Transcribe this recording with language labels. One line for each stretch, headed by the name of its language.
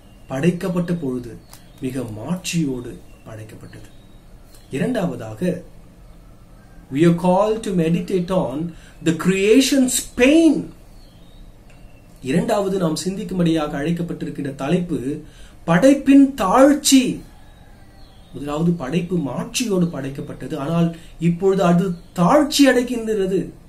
Tamil: படைக்கப்பட்ட பொழுது மிக மாட்சியோடு படைக்கப்பட்டது. இரண்டாவதாக
English: we are called to meditate on the creation's pain.
Tamil: இரண்டாவது நாம் சிந்திக்கும்படியாக அழைக்கப்பட்டிருக்கின்ற தலைப்பு படைப்பின் தாழ்ச்சி. முதலாவது படைப்பு மாட்சியோடு படைக்கப்பட்டது, ஆனால் இப்பொழுது அது தாழ்ச்சி அடைகின்றது.